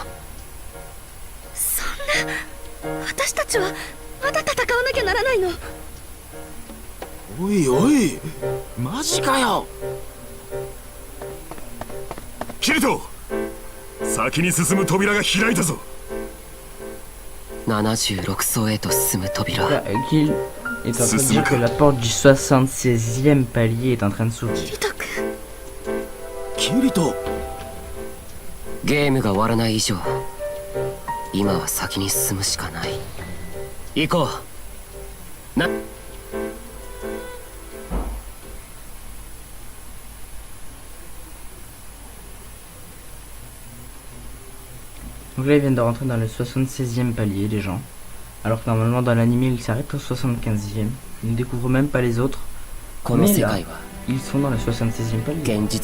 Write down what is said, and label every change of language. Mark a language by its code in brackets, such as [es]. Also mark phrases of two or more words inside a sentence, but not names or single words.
[ja] そんな、私たちはまだ戦わなきゃならないの？おいおい、マジかよ。キリト、先に進む扉が開いたぞ。 76層へと進む扉。 [fr] Gil est en train de dire que la porte du 76e palier est en train de s'ouvrir. [ja] キリト、ゲームが終わらない以上、今は先に進むしかない。行こう。な。 [fr] Donc là ils viennent de rentrer dans le 76e palier les gens. Alors que normalement dans l'anime ils s'arrêtent au 75e. Ils ne découvrent même pas les autres. Mais là, ils sont dans le 76e palier.